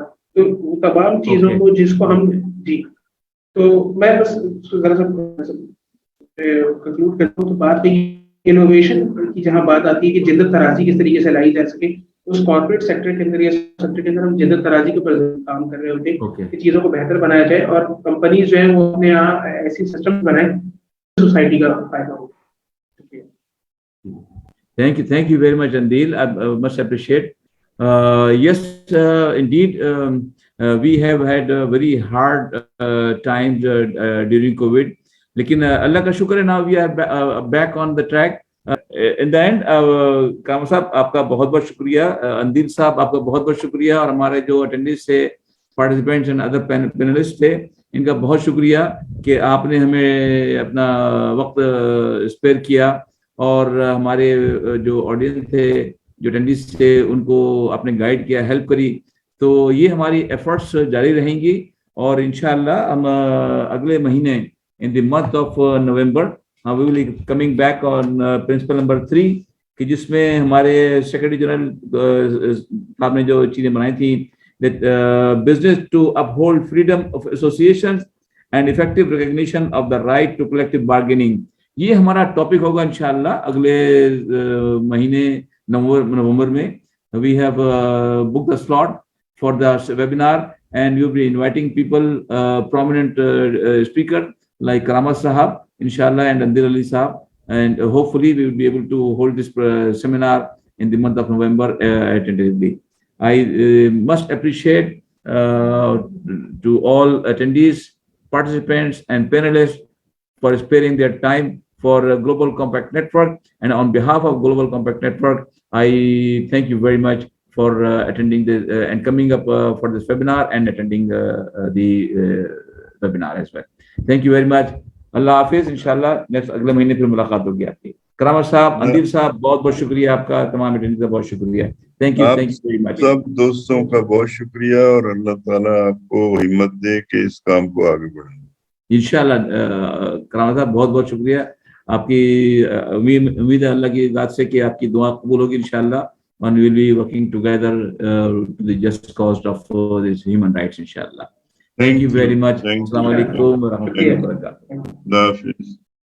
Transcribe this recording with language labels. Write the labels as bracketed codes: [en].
[ur] تو وہ تمام چیزوں کو جس کو ہم جی تو میں بس ذرا سا کنکلوڈ کرتا ہوں. تو بات انوویشن کی جہاں بات آتی ہے کہ جدت ترازی کس طریقے سے لائی جا سکے, اس کارپوریٹ سیکٹر کے اندر یا سیکٹر کے اندر ہم جدت ترازی کے اوپر کام کر رہے ہوتے ہیں کہ چیزوں کو بہتر بنایا جائے اور کمپنیز جو ہیں وہ اپنے یہاں ایسی سسٹم بنائیں سوسائٹی کا فائدہ ہو. [en] Thank you very much, Andeel. I must appreciate. Yes, indeed, we have had very hard times during COVID. [ur] لیکن اللہ کا شکر ہے, [en] now we are back on the track. In the end, [ur] کرامت صاحب آپ کا بہت بہت شکریہ, اندیل صاحب آپ کا بہت بہت شکریہ, اور ہمارے جو اٹینڈنٹس تھے, پارٹیسپینٹس اینڈ ادر پینلسٹ تھے, ان کا بہت شکریہ کہ آپ نے ہمیں اپنا وقت اسپیئر کیا, اور ہمارے جو آڈینس تھے, جو اٹینڈنٹس تھے, ان کو آپ نے گائیڈ کیا, ہیلپ کری. تو یہ ہماری ایفرٹس جاری رہیں گی, اور انشاءاللہ ہم اگلے مہینے [en] in the month of November we will be coming back on principle number 3 [ur] کہ جس میں ہمارے سیکرٹری جنرل صاحب نے جو چیزیں بنائی تھیں, [en] that business to uphold freedom of associations and effective recognition of the right to collective bargaining. [ur] یہ ہمارا ٹاپک ہوگا انشاءاللہ اگلے مہینے نومبر میں. [en] We have booked the slot for the webinar and we will be inviting people, prominent speaker like Karamat Sahab, inshallah, and Andeel Ali Sahab, and hopefully we will be able to hold this seminar in the month of November attentively. I must appreciate to all attendees, participants and panelists for sparing their time for Global Compact Network, and on behalf of Global Compact Network, I thank you very much for attending this and coming up for this webinar and attending the webinar as well. Thank you very much. [ur] اللہ حافظ. انشاءاللہ next اگلے مہینے پھر ملاقات ہوگی آپ کی. کرامت صاحب, اندیل صاحب, بہت بہت شکریہ آپ کا, تمام اٹینڈنٹس کا بہت شکریہ. [en] Thank you very much. [ur] سب دوستوں کا بہت شکریہ, اور اللہ تعالیٰ آپ کو ہمت دے کہ اس کام کو آگے بڑھائیں. انشاءاللہ کرامت صاحب بہت بہت شکریہ آپ کی. امید ہے اللہ کی ذات سے کہ آپ کی دعا قبول ہوگی انشاءاللہ, [en] and we will be working together to the just cause of these human rights inshallah. Thank you very much. Assalamu alaikum wa rahmatullahi wa barakatuh.